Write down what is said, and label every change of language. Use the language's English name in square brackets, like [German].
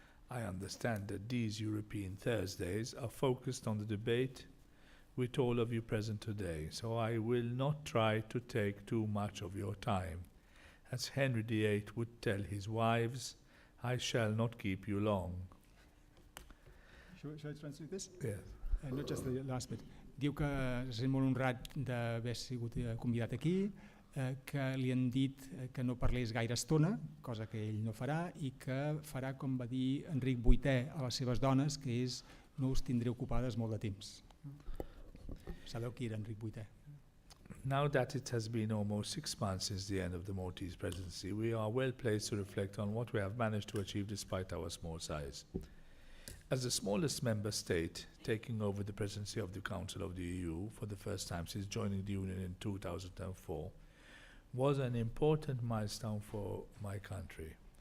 [English] I understand that these European Thursdays are focused on the debate with all of you present today, so I will not try to take too much of your time. As Henry VIII would tell his wives, I shall not keep you long. Should I translate this? Yes. Not just the last bit. [Catalan] Diu que se sent molt honrat d'haver sigut convidat aquí, que li han dit que no parlés gaire estona, cosa que ell no farà, i que farà com va dir Enric VIII a les seves dones, que és no us tindré ocupades molt de temps. Sabeu qui era Enric VIII? [English] Now that it has been almost 6 months since the end of the Maltese presidency, we are well placed to reflect on what we have managed to achieve despite our small size. As the smallest member state, taking over the presidency of the Council of the EU for the first time since joining the Union in 2004, was an important milestone for my country.